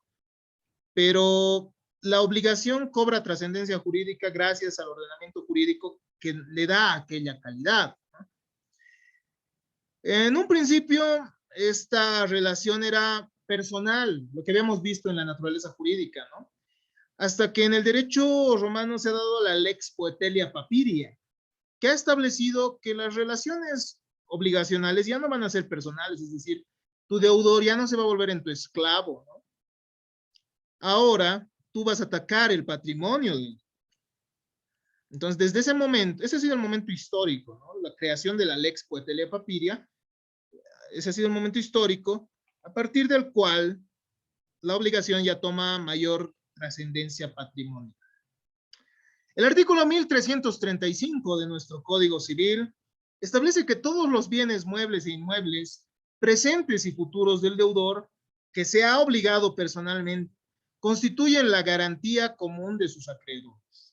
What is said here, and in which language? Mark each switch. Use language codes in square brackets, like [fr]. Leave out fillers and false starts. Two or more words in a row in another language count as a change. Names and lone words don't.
[es] Pero la obligación cobra trascendencia jurídica gracias al ordenamiento jurídico que le da aquella calidad, ¿no? En un principio, esta relación era personal, lo que habíamos visto en la naturaleza jurídica, ¿no? Hasta que en el derecho romano se ha dado la lex poetelia papiria, que ha establecido que las relaciones obligacionales ya no van a ser personales, es decir, tu deudor ya no se va a volver en tu esclavo, ¿no? Ahora tú vas a atacar el patrimonio. Entonces, desde ese momento, ese ha sido el momento histórico, ¿no? La creación de la lex poetelia papiria, ese ha sido el momento histórico, a partir del cual la obligación ya toma mayor trascendencia patrimonial. El artículo 1335 de nuestro Código Civil establece que todos los bienes muebles e inmuebles, presentes y futuros del deudor, que se ha obligado personalmente, constituyen la garantía común de sus acreedores.